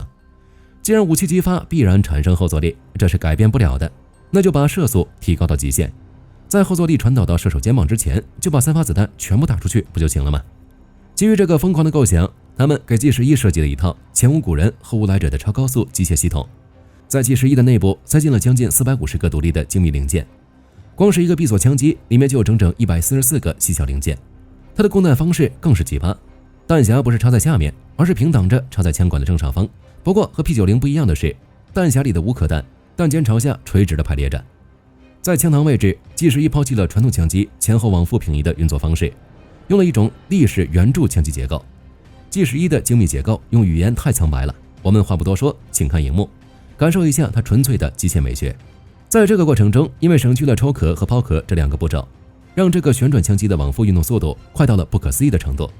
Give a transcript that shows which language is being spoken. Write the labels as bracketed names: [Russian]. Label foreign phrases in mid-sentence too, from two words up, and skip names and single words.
[Chinese] 既然武器擊發必然產生後坐力，這是改變不了的，那就把射速提高到極限，在後坐力傳導到射手肩膀之前，就把3发子彈全部打出去不就行了嗎？基於這個瘋狂的構想，他們給 G11 設計了一套前無古人後無來者的超高速機械系統。在 G11 的內部塞進了將近450個獨立的精密零件，光是一個閉鎖槍機裡面就有整整144個細小零件。它的供彈方式更是奇葩，彈匣不是插在下面，而是平擋着插在槍管的正上方。不過和 P90 不一樣的是，彈匣裡的无殼彈彈尖朝下垂直的排列着。在槍膛位置 ，G11 拋棄了傳統槍機前後往復平移的運作方式，用了一種立式圓柱槍機結構。G11 的精密結構用語言太蒼白了，我們話不多說，請看熒幕，感受一下它純粹的機械美學。在這個過程中，因為省去了抽殼和拋殼這2個步驟，讓這個旋轉槍機的往復運動速度快到了不可思議的程度。